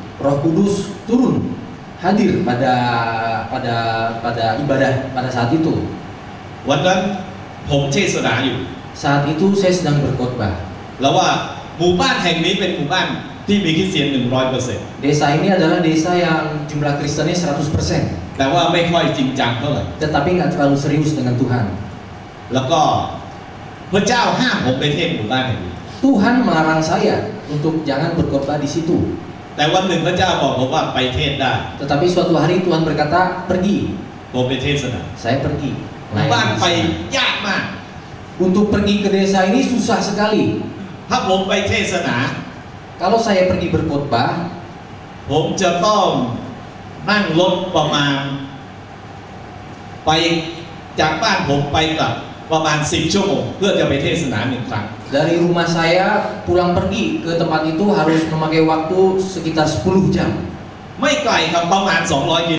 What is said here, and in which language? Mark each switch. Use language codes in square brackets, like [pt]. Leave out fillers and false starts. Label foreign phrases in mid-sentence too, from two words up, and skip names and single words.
[id] Roh Kudus turun hadir pada ibadah pada saat itu. [th] วันนั้นผมเทศนาอยู่ [id] Saat itu saya sedang berkhotbah. [th] แล้วว่าหมู่บ้านแห่งนี้เป็นหมู่บ้านที่มีคริสเตียน 100% [id] Desa ini adalah desa yang jumlah Kristennya 100%. [th] แต่ว่าไม่ค่อยจริงจังเท่าไหร่ [id] Tetapi nggak terlalu serius dengan Tuhan. [th] แล้วก็พระเจ้าห้ามผมไปเทศน์หมู่บ้านแห่งนี้ [id] Tuhan melarang saya untuk jangan berkhotbah di situ. [th] แต่วันหนึ่งพระเจ้าบอกผมว่าไปเทศน์ได้ [id] Tetapi suatu hari Tuhan berkata, pergi. [th] ผมไปเทศนา [id] Saya pergi. [th] หมู่บ้านไปยากมาก [id] Untuk pergi ke desa ini susah sekali. [th] ถ้าผมไปเทศนา [id] Kalau saya pergi berkhotbah, [th] ผมจะต้องนั่งรถประมาณไปจากบ้านผมไปกลับประมาณ10 ชั่วโมงเพื่อจะไปเทศนา1 ครั้ง [id] dari rumah saya pulang pergi ke tempat itu harus memakai waktu sekitar 10 jam. [th] ไม่ไกลครับประมาณ200 กิโล